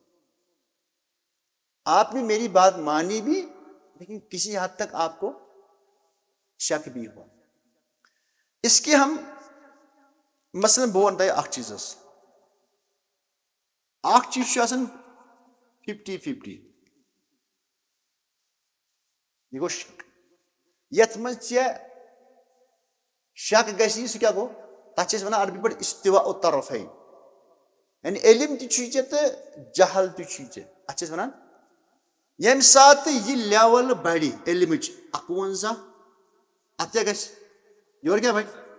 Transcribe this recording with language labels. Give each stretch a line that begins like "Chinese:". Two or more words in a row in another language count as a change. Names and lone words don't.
Urdu: آپ نے میری بات مانی بھی لیکن کسی حد تک آپ کو شک بھی ہوا اس کے ہم مثلاً
Kashmiri: بہٕ وَنہٕ تۄہہِ اکھ چیٖز حظ اکھ چیٖز چھُ آسان 50-50 یہِ گوٚو شک یتھ منٛز ژےٚ شک گژھی سُہ کیٛاہ گوٚو تتھ چھِ أسۍ وَنان عربی پٲٹھۍ
Arabic: استوا الطرفین
Kashmiri: یعنی علم تہِ چھُے ژےٚ تہٕ جہل تہِ چھُے ژےٚ اتھ چھِ أسۍ وَنان ییٚمہِ ساتہٕ یہِ لیول بڑِ علمٕچ 51 اتھ کیٛاہ گژھِ یورٕ کیٛاہ بڑِ